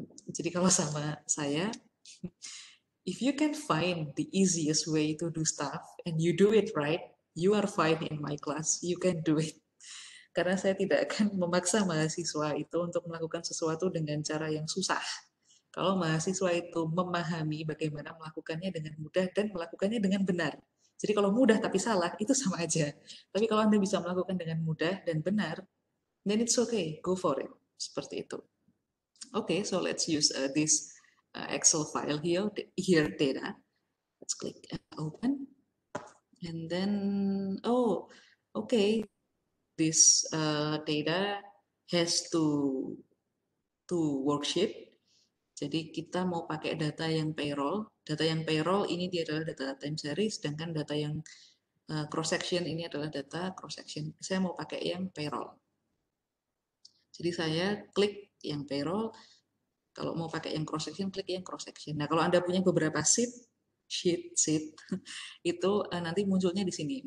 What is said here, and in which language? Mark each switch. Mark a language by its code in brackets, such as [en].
[id] Jadi kalau sama saya, [en] if you can find the easiest way to do stuff and you do it right, you are fine in my class. You can do it. [id] Karena saya tidak akan memaksa mahasiswa itu untuk melakukan sesuatu dengan cara yang susah. Kalau mahasiswa itu memahami bagaimana melakukannya dengan mudah dan melakukannya dengan benar. Jadi kalau mudah tapi salah, itu sama aja. Tapi kalau Anda bisa melakukan dengan mudah dan benar, [en] then it's okay, go for it. [id] Seperti itu. [en] Okay, so let's use this Excel file here data. Let's click open. And then, oh, okay, this data has two worksheet. [id] Jadi kita mau pakai data yang payroll. Data yang payroll ini dia adalah data time series, sedangkan data yang cross section ini adalah data cross section. Saya mau pakai yang payroll. Jadi saya klik yang payroll. Kalau mau pakai yang cross section, klik yang cross section. Nah, kalau Anda punya beberapa sheet itu nanti munculnya di sini.